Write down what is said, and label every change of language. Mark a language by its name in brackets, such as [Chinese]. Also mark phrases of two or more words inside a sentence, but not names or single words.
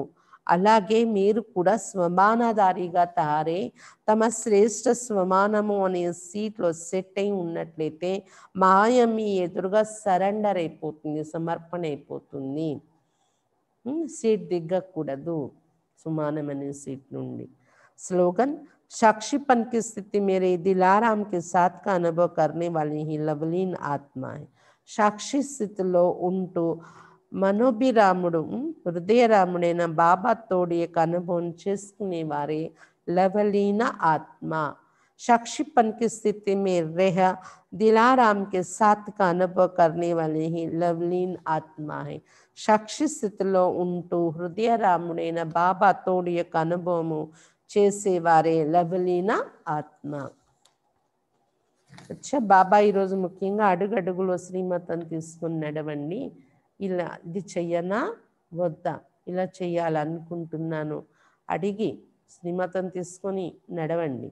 [Telugu] అలాగే మీరు కూడా స్వమానధారిగా తారే తమ శ్రేష్ఠ స్వమానము అనే సీట్లో సెట్ అయి ఉన్నట్లయితే మాయ మీ ఎదురుగా సరెండర్ అయిపోతుంది, సమర్పణ అయిపోతుంది. సీట్ దిగ్గకూడదు సుమానం అనే సీట్ నుండి. [Hindi] స్లోగన్, साक्षीपन की स्थिति मेरे दिलाराम के साथ का अनुभव करने वाली ही लवलीन आत्मा है. [Telugu] సాక్షి స్థితిలో ఉంటూ మనోభిరాముడు హృదయరాముడైన బాబా తోడి యొక్క అనుభవం చేసుకునే వారే లవలీన ఆత్మ. [Hindi] साक्षीपन की स्थिति में रह दिलाराम के साथ का अनुभव करने वाले ही लवलीन आत्मा है. [Telugu] సాక్షి స్థితిలో ఉంటూ హృదయరాముడైన బాబా తోడి యొక్క అనుభవము చేసేవారే లవలీన ఆత్మ. అచ్చా, బాబా ఈరోజు ముఖ్యంగా అడుగడుగులో శ్రీమతం తీసుకుని నడవండి. ఇలా ఇది చెయ్యనా వద్దా, ఇలా చెయ్యాలనుకుంటున్నాను అడిగి శ్రీమతం తీసుకొని నడవండి.